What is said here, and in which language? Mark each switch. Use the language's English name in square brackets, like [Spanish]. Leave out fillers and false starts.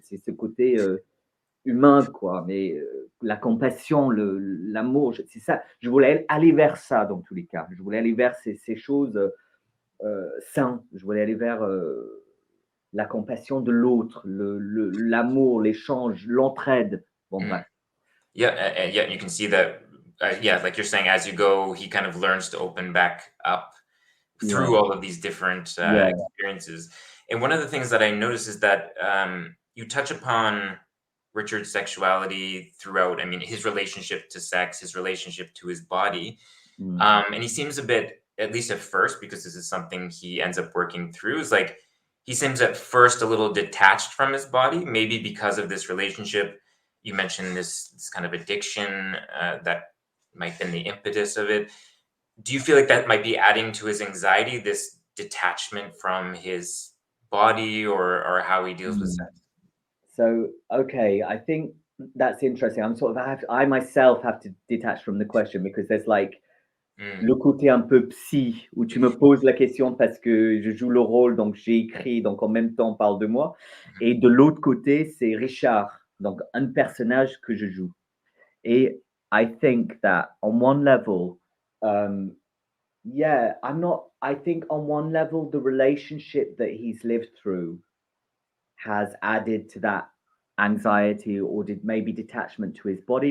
[French] C'est ce côté humain, quoi. Mais la compassion, l'amour, c'est ça. Je voulais aller vers ça dans tous les cas. Je voulais aller vers ces choses saines. Je voulais aller vers la compassion de l'autre, l'amour, l'échange, l'entraide. Bon, Mm. bref. [English] Yeah, and yeah, you can see that. Yeah, like you're saying, as you go, he kind of learns to open back up through Yeah, all of these different yeah. experiences. And one of the things that I notice is that you touch upon Richard's sexuality throughout. I mean, his relationship to sex, his relationship to his body, Mm. and he seems a bit, at least at first, because this is something he ends up working through. Is like he seems at first a little detached from his body, maybe because of this relationship. You mentioned this kind of addiction that might have been the impetus of it. Do you feel like that might be adding to his anxiety, this detachment from his body, or how he deals with Mm. sex? So, okay, I think that's interesting. I myself have to detach from the question because there's like Mm, [French] le côté un peu psy où tu me poses la question parce que je joue le rôle, donc j'ai écrit, donc en même temps on parle de moi. mhm, Et de l'autre côté, c'est Richard, donc un personnage que je joue. [English] Et I think that on one level, um, yeah, I think on one level, the relationship that he's lived through has added to that anxiety or did maybe detachment to his body.